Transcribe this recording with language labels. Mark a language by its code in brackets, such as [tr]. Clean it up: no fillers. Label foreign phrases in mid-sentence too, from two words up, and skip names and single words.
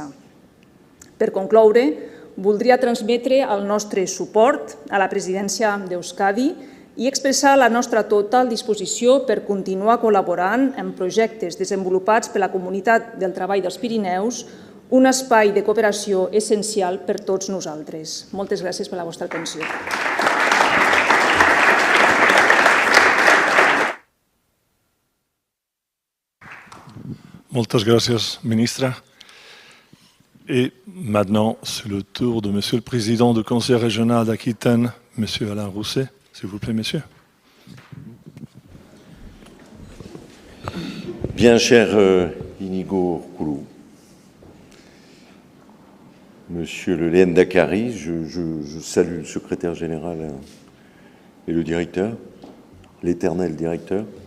[ca] Per concloure, voldria transmetre el nostre suport a la presidència d'Euskadi i expressar la nostra total disposició per continuar col·laborant en projectes desenvolupats per la Comunitat del Treball dels Pirineus, un espai de cooperació essencial per tots nosaltres. Moltes gràcies per la vostra atenció. Moltes gràcies, ministre. [fr] Et maintenant, c'est le tour de Monsieur le Président du Conseil régional d'Aquitaine, Monsieur Alain Rousset. S'il vous plaît, messieurs. Bien cher Inigo Urkulu, Monsieur le Lehendakari, je salue le secrétaire général et le directeur, l'éternel directeur.